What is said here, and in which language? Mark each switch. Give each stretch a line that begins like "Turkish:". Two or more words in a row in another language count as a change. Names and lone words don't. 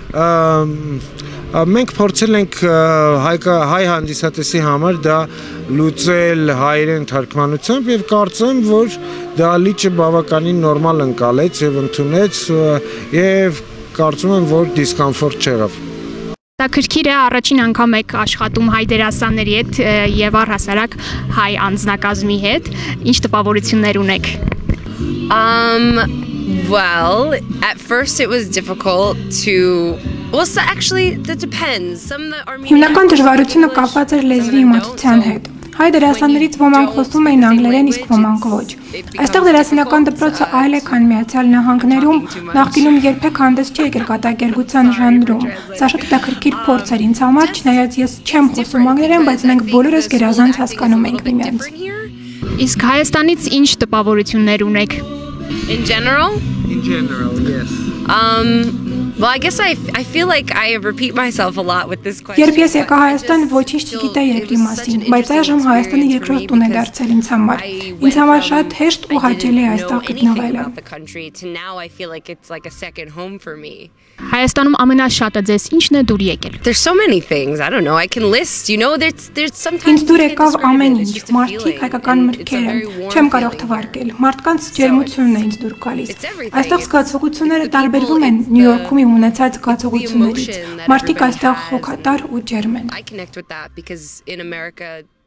Armenian: Մենք փորձել ենք հայ հանդիսատեսի համար դա լուծել հայերեն թարգմանությամբ եւ կարծեմ, որ դա լիճը բավականին նորմալ ընկալեց եւ ընդունեց եւ կարծում եմ, որ դիսկոմֆորտ չեղավ։ Հետաքրքիր է առաջին անգամ եք աշխատում հայ դերասանների հետ եւ առհասարակ հայ անձնակազմի հետ։ Ինչ տպավորություններ ունեք։
English: Well, at first it was difficult to actually that depends. Some of the Armenian
Armenian: Հիմնական դժվարությունը կապված էր լեզվի իմացության հետ։ Հայ դերասաններից ոմանք խոսում էին անգլերեն, իսկ ոմանք ոչ։ Այստեղ դերասանական դպրոցը այլ է, քան Միացյալ Նահանգներում, նախկինում երբեք հանդես չի եկել կատակերգության ժանրում։ Սա շատ հետաքրքիր փորձ էր ինձ համար, չնայած ես չեմ խոսում անգլերեն, բայց մենք բոլորս գերազանց հասկանում ենք միմյանց։ Իսկ Հայաստանից ինչ տպավորություններ ունեք։
English: In general? In general, yes. Well, I guess I feel like I repeat myself a lot with this question.
Armenian: Երբ ես եկա Հայաստան, ոչինչ չգիտեի երկրի մասին, բայց այժմ Հայաստանը երկրորդ տուն է դարձել ինձ համար։ Ինձ համար շատ հեշտ ու հաճելի է այստեղ գտնվելը։
English: Now I feel like it's like a second home for me.
Armenian: Հայաստանում ամենաշատը ձեզ ինչն է դուր եկել։
English: There's so many things. I don't know. I can list. You know, there's sometimes
Armenian: Ինձ դուր եկավ ամեն ինչ, մարդիկ, հայկական մրգերը, չեմ կարող թվարկել։ Մարդկանց ջերմությունն է ինձ դուր գալիս։ Այստեղ զգացողությունները տարբերվում են Նյու Յորքում իմ ունեցած զգացողություններից։ Մարդիկ այստեղ հոգատար ու ջերմ են։
English: I connect with that because in America